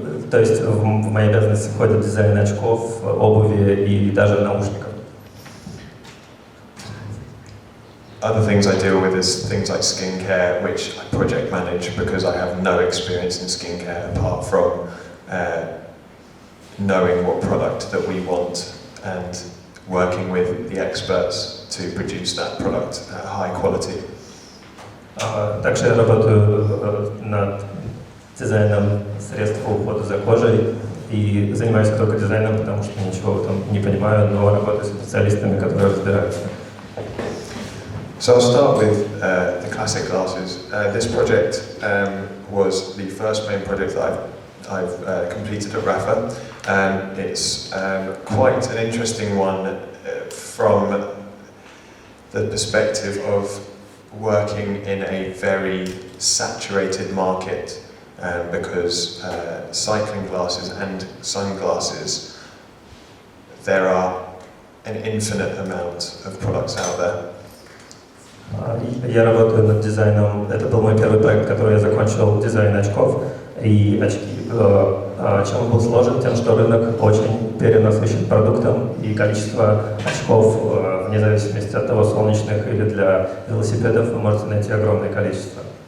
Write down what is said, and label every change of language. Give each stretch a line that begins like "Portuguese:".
Russian: То есть в мои обязанности входит дизайн очков, обуви и даже наушников.
English: Other things I deal with is things like skincare, which I project manage because I have no experience in skincare apart from knowing what product that we want and working with the experts to produce that product at high quality.
Russian: Также я работаю над дизайном средств по уходу за кожей и занимаюсь только дизайном, потому что ничего в этом не понимаю, но работаю с специалистами, которые разбираются.
English: So I'll start with the classic glasses. This project was the first main project that I've completed at Rapha. It's quite an interesting one from the perspective of working in a very saturated market because cycling glasses and sunglasses, there are an infinite amount of products out there.
Russian: Я работаю над дизайном, это был мой первый проект, который я закончил, дизайн очков и очки. Чем он был сложен? Тем, что рынок очень перенасыщен продуктом, и количество очков, вне зависимости от того, солнечных или для велосипедов, вы можете найти огромное количество.